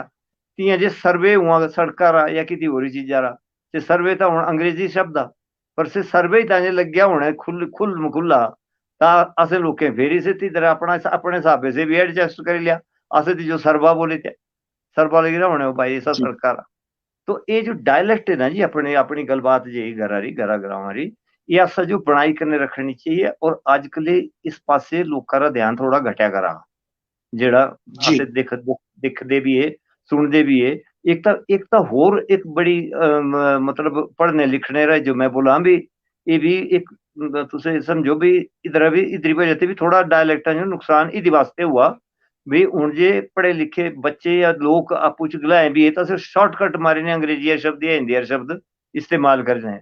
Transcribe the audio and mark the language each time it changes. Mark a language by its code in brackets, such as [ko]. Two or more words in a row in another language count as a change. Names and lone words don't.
[mjl] तियां जे सर्वे हुआ सड़का रा या किसी होरी चीजा रा, ते सर्वे तो हूं अंग्रेजी शब्द आ, पर से सर्वे ही तां लग गया होना खुल मखुल्ला, ता असें लोकें फिर इसे तरह अपना अपने हिसाबे से भी एडजस्ट कर लिया। असें तो जो सरबा बोले थे सरबा लगी रहा होने भाई ऐसा जी सड़का रा। [hi] तो ये जो डायलैक्ट है ना जी [mjl] अपने अपनी गलबात जी घरा री घरा ग्रावां री, ये असा जो बनाई करने रखनी चाहिए। और आजकल इस पासे लोकां रा ध्यान थोड़ा घटिया करा जेड़ा जी असें दिखदे भी है सुनदे भी है। एक तो होर एक बड़ी मतलब पढ़ने लिखने रा जो मैं बोला भी ये भी एक तुसे समझो भी इधर भी इधरी वजह से भी थोड़ा डायलैक्टा जो नुकसान इदी वास्ते हुआ भी हुन जे पढ़े लिखे बच्चे या लोग आपू च गलाए भी है तो सिर्फ [hi] शॉर्टकट मारे ने अंग्रेजी शब्द या हिंदी शब्द इस्तेमाल कर रहे हैं।